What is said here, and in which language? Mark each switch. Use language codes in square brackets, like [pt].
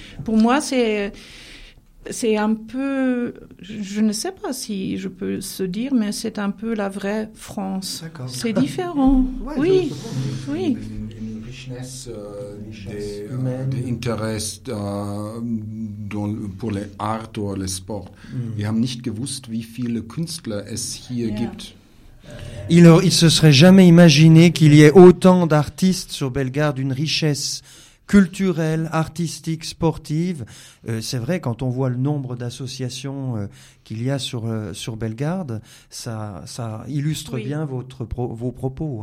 [fr] Pour moi, c'est un peu... Je ne sais pas si je peux se dire, mais c'est un peu la vraie France. D'accord. C'est différent. Oui, oui. Des intérêts pour les arts ou les sports. [de] Wir haben nicht gewusst, wie viele Künstler es hier gibt. [fr] Il se serait jamais imaginé qu'il y ait autant d'artistes sur Bellegarde, une richesse culturelle, artistique, sportive. C'est vrai, quand on voit le nombre d'associations qu'il y a sur Bellegarde, ça illustre bien vos propos.